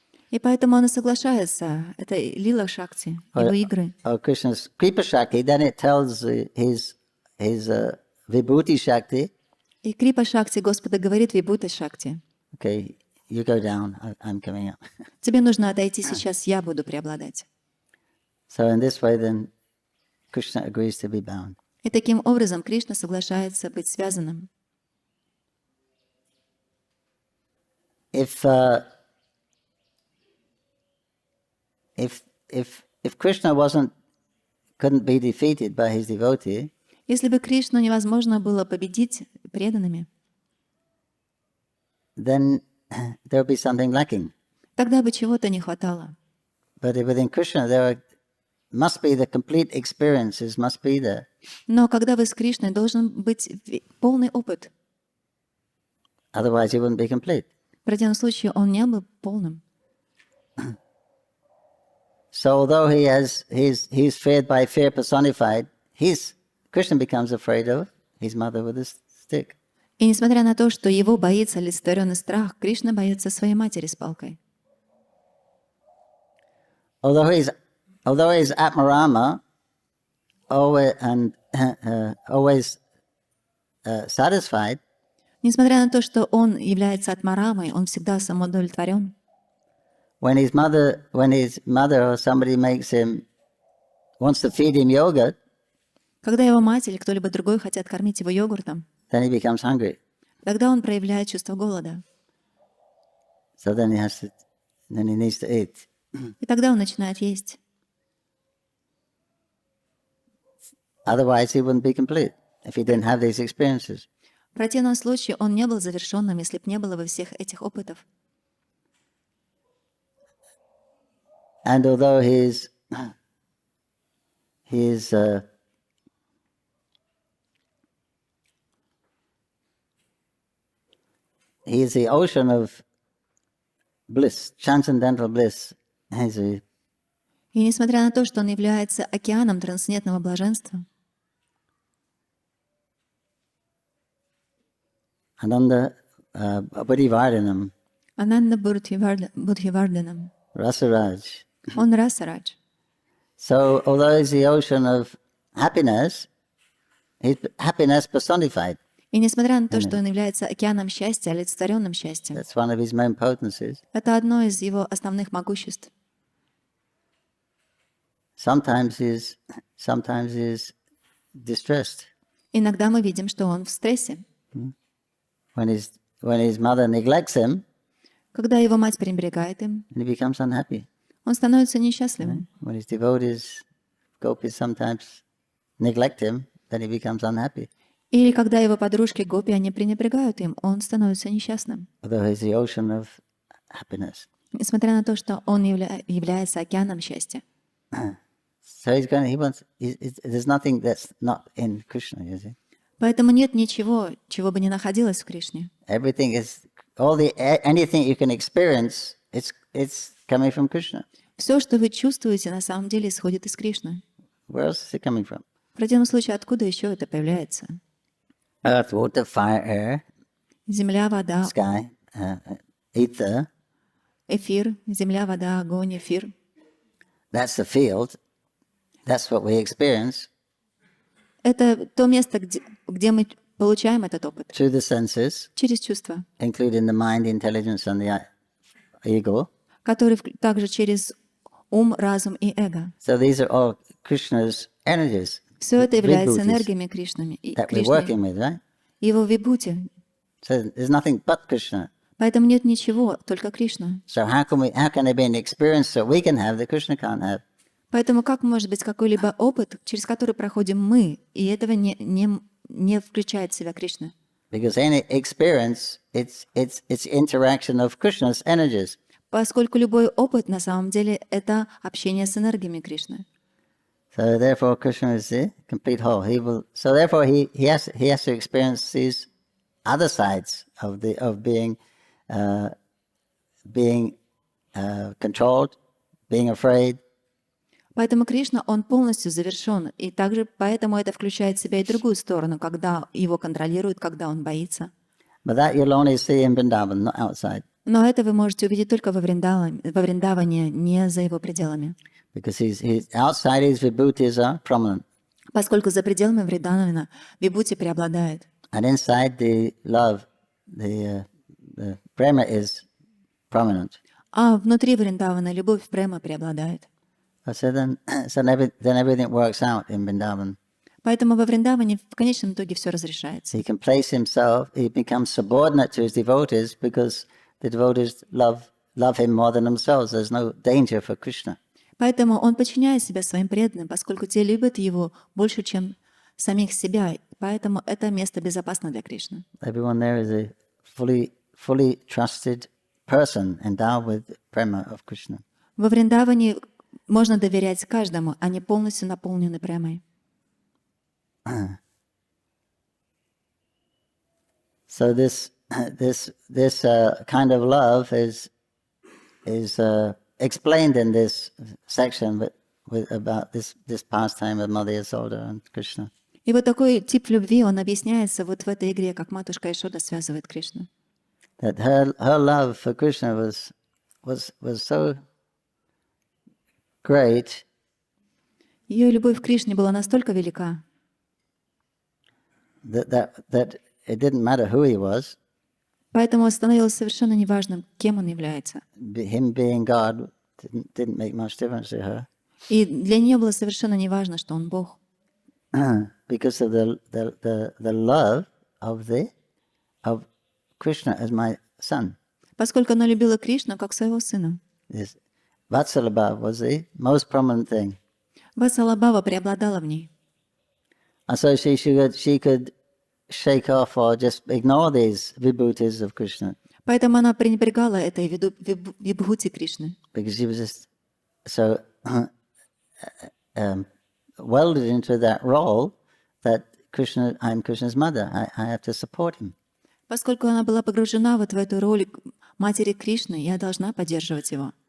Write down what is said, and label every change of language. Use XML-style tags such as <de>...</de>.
<ru>И поэтому он и соглашается, это лила Шакти, его игры.</ru> <en>or Krishna's Kripa Shakti. Then it tells his Vibhuti Shakti,</en> <ru>И Крипа Шакти Господа говорит Вибhuta Шакти:</ru> <en>okay, you go down, I'm coming up.</en> <ru>тебе нужно отойти сейчас, я буду преобладать.</ru> <en>So in this way then Krishna agrees to be bound.</en> <ru>И таким образом Кришна соглашается быть связанным.</ru> <en>If Krishna couldn't be defeated by his devotee,</en> <ru>Если бы Кришну невозможно было победить преданными,</ru> <en>then there would be something lacking.</en> <ru>тогда бы чего-то не хватало.</ru> <en>But within Krishna must be the complete experiences must be there.</en> <ru>Но когда вы с Кришной, должен быть полный опыт.</ru> <en>Otherwise he wouldn't be complete.</en> <ru>В противном случае он не был полным.</ru> <en>So although he's feared by fear personified, Krishna becomes afraid of his mother with a stick.</en> <ru>И несмотря на то, что его боится олицетворенный страх, Кришна боится своей матери с палкой.</ru> <en>Although he's Atmarama, always satisfied,</en> <ru>Несмотря на то, что он является атмарамой, он всегда самоудовлетворен.</ru> <en>when his mother or somebody wants to feed him yogurt,</en> <ru>Когда его мать или кто-либо другой хотят кормить его йогуртом,</ru> <en>then he becomes hungry.</en> <ru>тогда он проявляет чувство голода.</ru> <en>So then he needs to eat.</en> <ru>И тогда он начинает есть.</ru> <en>Otherwise he wouldn't be complete if he didn't have these experiences.</en> <ru>В противном случае он не был завершенным, если бы не было бы всех этих опытов.</ru> <en>And although he's the ocean of bliss, transcendental bliss. И несмотря на то, что он является океаном трансцендентного блаженства, Ananda Bodhivardhanam,</en> <ru>Ананда Будхивардhanam,</ru> <en>Rasaraj.</en> <ru>он Расарадж.</ru> <en>So although he's the ocean of happiness, he's happiness personified.</en> <ru>И несмотря на то, что он является океаном счастья, олицетворенным счастьем,</ru> <en>That's one of his main potencies.</en> <ru>это одно из его основных могуществ.</ru> <en>Sometimes he's distressed.</en> <ru>Иногда мы видим, что он в стрессе.</ru> <en>When his mother neglects him,</en> <ru>Когда его мать пренебрегает им,</ru> <en>and he becomes unhappy.</en> <ru>он становится несчастливым.</ru> <en>When his devotees, gopis, sometimes neglect him, then he becomes unhappy.</en> <ru>Или когда его подружки гопи, они пренебрегают им, он становится несчастным.</ru> <en>Although he's the ocean of happiness.</en> <ru>Несмотря на то, что он является океаном счастья.</ru> <en>So there's nothing that's not in Krishna, you see.</en> <ru>Поэтому нет ничего, чего бы не находилось в Кришне.</ru> <en>Everything is, anything you can experience, it's coming from Krishna.</en> <ru>Все, что вы чувствуете, на самом деле исходит из Кришны.</ru> <en>Where else is it coming from?</en> <ru>В противном случае, откуда еще это появляется?</ru> <en>Earth, water, fire, air,</en> <ru>Земля, вода,</ru> <en>sky, ether.</en> <ru>эфир, земля, вода, огонь, эфир.</ru> <en>That's the field. That's what we experience</en> <ru>Это то место, где мы получаем этот опыт.</ru> <en>through the senses,</en> <ru>Через чувства,</ru> <en>including the mind, intelligence, and the ego.</en> <ru>которые также через ум, разум и эго.</ru> <en>So these are all Krishna's energies.</en> <ru>Все это является</ru> <en>Vibhutis</en> <ru>энергиями Кришнами,</ru> <en>that we're working</en> <ru>Кришной,</ru> <en>with, right?</en> <ru>его вибхути.</ru> <en>So there's nothing but Krishna.</en> <ru>Поэтому нет ничего, только Кришна.</ru> <en>So how can there be an experience that we can have that Krishna can't have?</en> <ru>Поэтому как может быть какой-либо опыт, через который проходим мы, и этого не включает в себя Кришна?</ru> <en>Because any experience, it's interaction of Krishna's energies.</en> <ru>Поскольку любой опыт на самом деле это общение с энергиями Кришны.</ru> <en>So therefore, Krishna is the complete whole. So therefore, he has to experience these other sides of being controlled, being afraid.</en> <ru>Поэтому Кришна, он полностью завершен. И также поэтому это включает в себя и другую сторону, когда его контролируют, когда он боится.</ru> <en>But that you'll only see in Vrindavan, not outside.</en> <ru>Но это вы можете увидеть только во Вриндаване, не за его пределами.</ru> <en>Because outside his vibhutis are prominent.</en> <ru>Поскольку за пределами Вриндавана вибхути преобладает.</ru> <en>And inside the love, the prema is prominent.</en> <ru>А внутри Вриндавана любовь према преобладает.</ru> <en>So then everything works out in Vrindavan.</en> <ru>Поэтому во Вриндаване в конечном итоге все разрешается.</ru> <en>He can place himself, he becomes subordinate to his devotees because the devotees love him more than themselves. There's no danger for Krishna.</en> <ru>Поэтому он подчиняет себя своим преданным, поскольку те любят его больше, чем самих себя. Поэтому это место безопасно для Кришны.</ru> <en>Everyone there is a fully trusted person endowed with prema of Krishna.</en> <ru>Во Вриндаване можно доверять каждому, они полностью наполнены премой.</ru> <en>So this kind of love is explained in this section about this pastime of Mother Yasoda and Krishna.</en> <ru>И вот такой тип любви, он объясняется вот в этой игре, как матушка Ишода связывает Кришну.</ru> <en>That her love for Krishna was so great.</en> <ru>Ее любовь к Кришне была настолько велика,</ru> <en>that it didn't matter who he was.</en> <ru>поэтому становилось совершенно неважным, кем он является.</ru> <en>Him being God didn't make much difference to her.</en> <ru>И для нее было совершенно неважно, что он Бог.</ru> <en>Because of the love of Krishna as my son.</en> <ru>Поскольку она любила Кришну как своего сына.</ru> <en>This Vatsalabhava was the most prominent thing.</en> <ru>Ватсалабхава преобладала в ней.</ru> <en>And so she could shake off or just ignore these vibhutis of Krishna.</en> <ru>Поэтому она пренебрегала этой вибхути Кришны.</ru> <en>Because she was just so welded into that role that I'm Krishna's mother. I have to support him.</en> <ru>Поскольку она была погружена вот в эту роль матери Кришны, я должна поддерживать его.</ru>